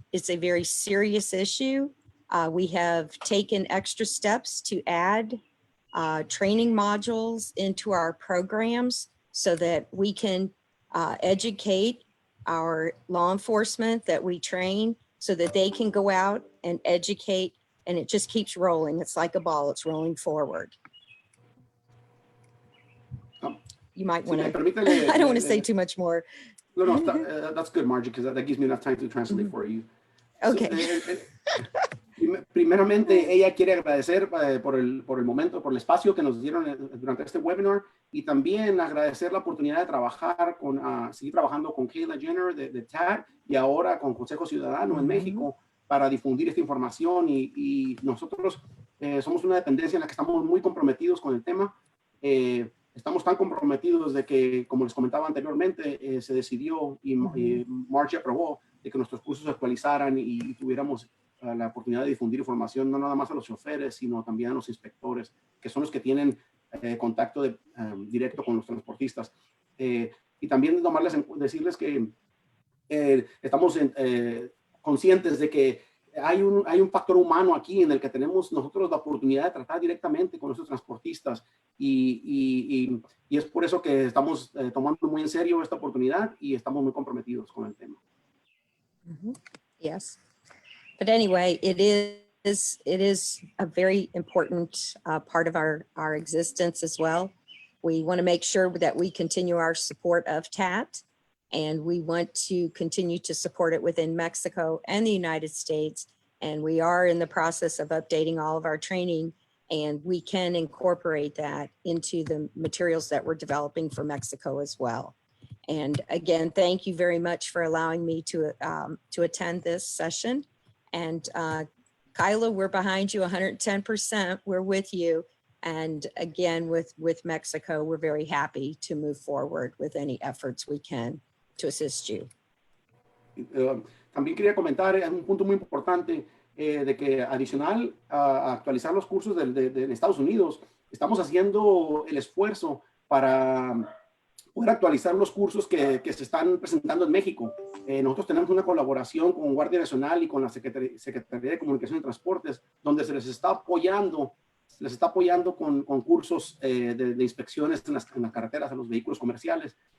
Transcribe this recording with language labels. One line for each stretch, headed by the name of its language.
English: It's a very serious issue. We have taken extra steps to add training modules into our programs so that we can educate our law enforcement that we train so that they can go out and educate, and it just keeps rolling. It's like a ball, it's rolling forward. You might want to, I don't want to say too much more. No, that's good, Margie, because that gives me enough time to translate for you. Okay.
Spanish: Primeramente, ella quiere agradecer por el momento, por el espacio que nos dieron durante este webinar y también agradecer la oportunidad de trabajar seguir trabajando con Kayla Jenner de TAT y ahora con Consejo Ciudadano en México para difundir esta información y nosotros somos una dependencia en la que estamos muy comprometidos con el tema. Estamos tan comprometidos de que, como les comentaba anteriormente, se decidió y Margie aprobó de que nuestros cursos se actualizaran y tuviéramos la oportunidad de difundir información no nada más a los choferes, sino también a los inspectores, que son los que tienen contacto directo con los transportistas. Y también decirles que estamos conscientes de que hay un factor humano aquí en el que tenemos nosotros la oportunidad de tratar directamente con nuestros transportistas y es por eso que estamos tomando muy en serio esta oportunidad y estamos muy comprometidos con el tema.
English: Yes. But anyway, it is a very important part of our existence as well. We want to make sure that we continue our support of TAT, and we want to continue to support it within Mexico and the United States. And we are in the process of updating all of our training, and we can incorporate that into the materials that we're developing for Mexico as well. And again, thank you very much for allowing me to attend this session. And Kyla, we're behind you 110%. We're with you. And again, with Mexico, we're very happy to move forward with any efforts we can to assist you.
Spanish: También quería comentar un punto muy importante de que adicional a actualizar los cursos de Estados Unidos, estamos haciendo el esfuerzo para poder actualizar los cursos que se están presentando en México. Nosotros tenemos una colaboración con Guardia Nacional y con la Secretaría de Comunicación y Transportes, donde se les está apoyando con cursos de inspecciones en las carreteras a los vehículos comerciales.